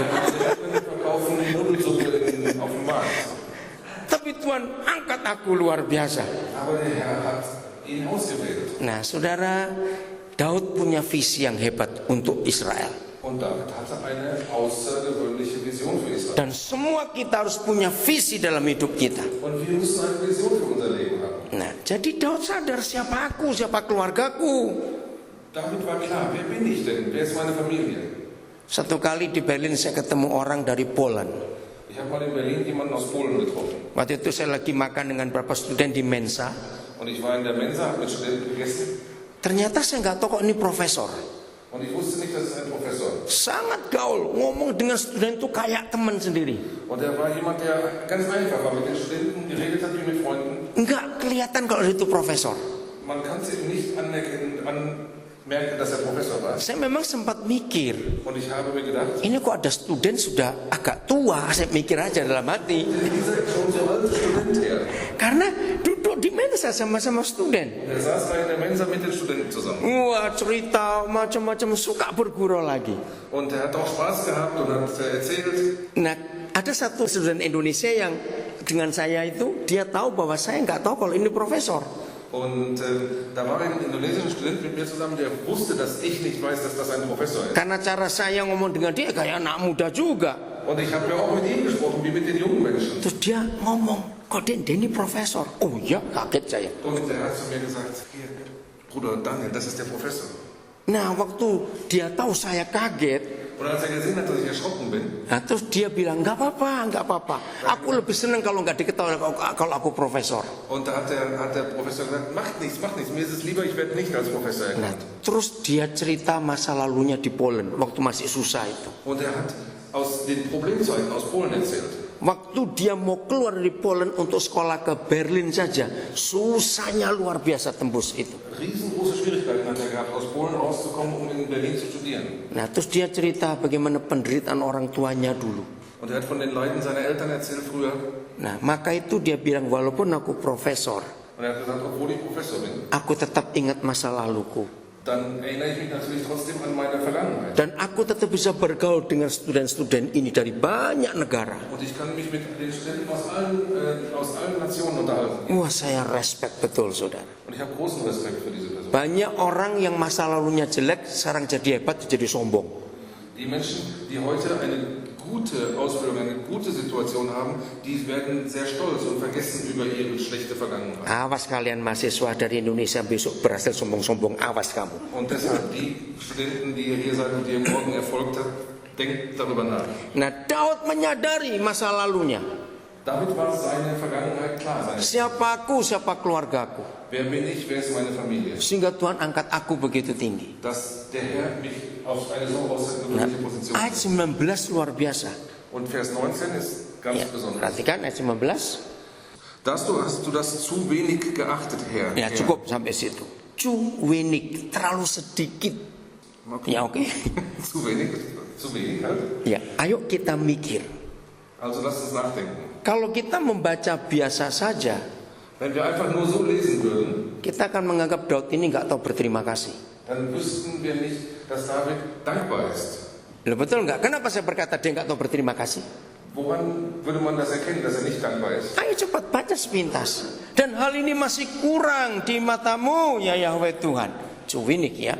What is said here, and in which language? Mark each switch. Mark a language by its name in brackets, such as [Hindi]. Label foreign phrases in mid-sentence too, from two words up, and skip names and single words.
[German] Wir verkaufen Nudelsuppe auf dem Markt. [Indonesian] Tapi Tuhan angkat aku luar biasa. [German] Aber der Herr hat ihn ausgewählt. [Indonesian] Nah, saudara, Daud punya visi yang hebat untuk Israel. [German] Und David hatte eine außergewöhnliche Vision für Israel. [Indonesian] Dan semua kita harus punya visi dalam hidup kita. [German] Und wir müssen eine Vision für unser Leben haben. [Indonesian] Nah, jadi Daud sadar siapa aku, siapa keluargaku. [German] David war klar, wer bin ich denn? Wer ist meine Familie? [Indonesian] Satu kali di Berlin saya ketemu orang dari Poland. [German] Ich habe mal in Berlin jemanden aus Polen getroffen. [Indonesian] Waktu itu saya lagi makan dengan beberapa student di Mensa. [German] Und ich war in der Mensa, habe mit Studenten gegessen. [Indonesian] Ternyata saya nggak tahu kok ini profesor. [German] Und ich wusste nicht, dass es ein Professor. [Indonesian] Sangat gaul, ngomong dengan student itu kayak teman sendiri. [German] Und er war jemand, der ganz einfach war, mit den Studenten geredet hat wie mit Freunden. [Indonesian] Nggak kelihatan kalau itu profesor. [German] Man kann es ihm nicht anmerken, dass er Professor war. [Indonesian] Saya memang sempat mikir, [German] Und ich habe mir gedacht, [Indonesian] ini kok ada student sudah agak tua. Saya mikir aja dalam hati. [German] dieser ist schon so alt Student her. [Indonesian] Karena duduk di Mensa sama-sama student. [German] Er saß da in der Mensa mit den Studenten zusammen. [Indonesian] Wah, cerita macam-macam, suka bergurau lagi. [German] Und er hat auch Spaß gehabt und hat erzählt. [Indonesian] Nah, ada satu student Indonesia yang dengan saya itu, dia tahu bahwa saya nggak tahu kalau ini profesor. [German] Und da war ein indonesischer Student mit mir zusammen, der wusste, dass ich nicht weiß, dass das ein Professor ist. [Indonesian] Karena cara saya ngomong dengan dia kayak anak muda juga. [German] Und ich habe ja auch mit ihm gesprochen, wie mit den jungen Menschen. [Indonesian] Terus dia ngomong, kok dia ini profesor? Oh iya, kaget saya. [German] Und er hat zu mir gesagt, hier, Bruder Daniel, das ist der Professor. [Indonesian] Nah, waktu dia tahu saya kaget, [German] Und als er gesehen hat, dass ich erschrocken bin, [Indonesian] nah, terus dia bilang, nggak apa-apa. Aku lebih senang kalau nggak diketahui kalau aku profesor. [German] und da hat der Professor gesagt, macht nichts, mir ist es lieber, ich werde nicht als Professor [Indonesian] Nah, [German] erkannt. [Indonesian] terus dia cerita masa lalunya di Poland waktu masih susah itu. [German] Und er hat aus den Problemzeiten aus Polen erzählt. [Indonesian] Waktu dia mau keluar dari Polen untuk sekolah ke Berlin saja, susahnya luar biasa tembus itu. [German] Riesengroße Schwierigkeiten hat er gehabt, aus Polen rauszukommen, um in Berlin zu studieren. [Indonesian] Nah, terus dia cerita bagaimana penderitaan orang tuanya dulu. [German] Und er hat von den Leiden seiner Eltern erzählt früher. [Indonesian] Nah, maka itu dia bilang, walaupun aku profesor, [German] Und er hat gesagt, obwohl ich Professor bin, [Indonesian] aku tetap ingat masa laluku. [German] dann erinnere ich mich natürlich trotzdem an meine Vergangenheit. [Indonesian] Dan aku tetap bisa bergaul dengan student-student ini dari banyak negara. [German] Und ich kann mich mit den Studenten aus allen Nationen unterhalten. [Indonesian] Wah, saya respect betul, saudara. [German] Und ich habe großen Respekt für diese Person. [Indonesian] Banyak orang yang masa lalunya jelek, sekarang jadi hebat, jadi sombong. [German] Die Menschen, die heute eine gute Ausbildung, eine gute Situation haben, die werden sehr stolz und vergessen über ihre schlechte Vergangenheit. [Indonesian] Awas kalian mahasiswa dari Indonesia besok berhasil sombong-sombong, awas kamu. [German] Und deshalb, die Studenten, die ihr hier seid und die ihr morgen erfolgt habt, denkt darüber nach. [Indonesian] Nah, Daud menyadari masa lalunya. [German] Damit war seine Vergangenheit klar. [Indonesian] Siapa aku, siapa keluargaku. [German] Wer bin ich, wer ist meine Familie? [Indonesian] Sehingga Tuhan angkat aku begitu tinggi. [German] Dass der Herr mich auf eine so außergewöhnliche Position [Indonesian] Ayat [German] stellt. [Indonesian] 19 luar biasa. [German] Und Vers 19 ist ganz [Indonesian] Ya, [German] besonders. [Indonesian] perhatikan ayat 19. [German] Hast du das zu wenig geachtet, Herr? [Indonesian] Ya, cukup sampai situ. Cuwenik, terlalu sedikit. Ya, oke. [German] Zu wenig halt. [Indonesian] Ya, ayo kita mikir. [German] Also lass uns nachdenken. [Indonesian] Kalau kita membaca biasa saja, [German] Wenn wir einfach nur so lesen würden, [Indonesian] kita akan menganggap Daud ini nggak tahu berterima kasih. [German] dann wüssten wir nicht, dass David dankbar ist. [Indonesian] Loh, betul nggak? Kenapa saya berkata dia nggak tahu berterima kasih? [German] Woran würde man das erkennen, dass er nicht dankbar ist? [Indonesian] Ayo cepat baca sepintas. Dan hal ini masih kurang di matamu, ya Yahweh Tuhan. Cuwinik ya.